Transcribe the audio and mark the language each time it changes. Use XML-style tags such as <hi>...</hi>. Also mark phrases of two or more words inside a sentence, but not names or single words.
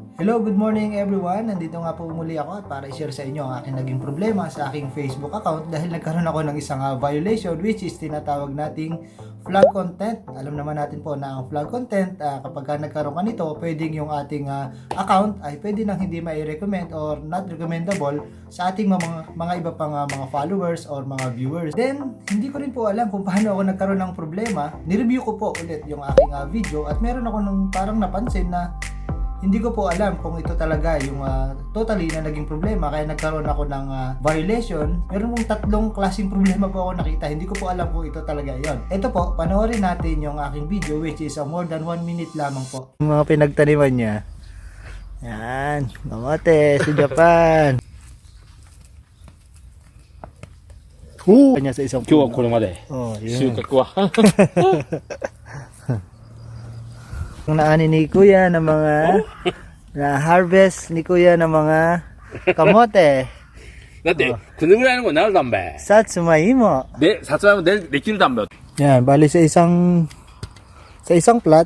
<en>Hello, good morning everyone.</en> <tl>Nandito nga po muli ako at para i-share sa inyo ang aking naging problema sa aking Facebook account dahil nagkaroon ako ng isang violation</tl> <en>which is</en> <tl>tinatawag nating</tl> <en>flag content.</en> <tl>Alam naman natin po na ang</tl> <en>flag content</en> <tl>kapag ka nagkaroon ka nito, pwedeng yung ating account ay pwede nang hindi mai-recommend or</tl> <en>not recommendable</en> <tl>sa ating mga iba pang mga followers or mga viewers. Then, hindi ko rin po alam kung paano ako nagkaroon ng problema. Nireview ko po ulit yung aking video at meron ako nung parang napansin na hindi ko po alam kung ito talaga yung totally na naging problema kaya nagkaroon ako ng violation. Meron pong tatlong klaseng problema po ako nakita. Hindi ko po alam kung ito talaga yon. Ito po, panoorin natin yung aking video</tl> <en>which is more than 1 minute</en> <tl>lamang po. Yung mga pinagtaniman niya. Yan, kamote sa Japan. Kanya sa isang</tl> <ja>今日はこれまで 収</ja> <tl>yun.</tl> <ja>穫は</ja> <tl>Ang naani ni Kuya ng mga na harvest ni Kuya ng mga kamote.</tl> <ja>だってこのぐらいの子になるだんべ Satsuma でさつまいもできるだんべ</ja> <tl>Yan, bali sa isang plot.</tl>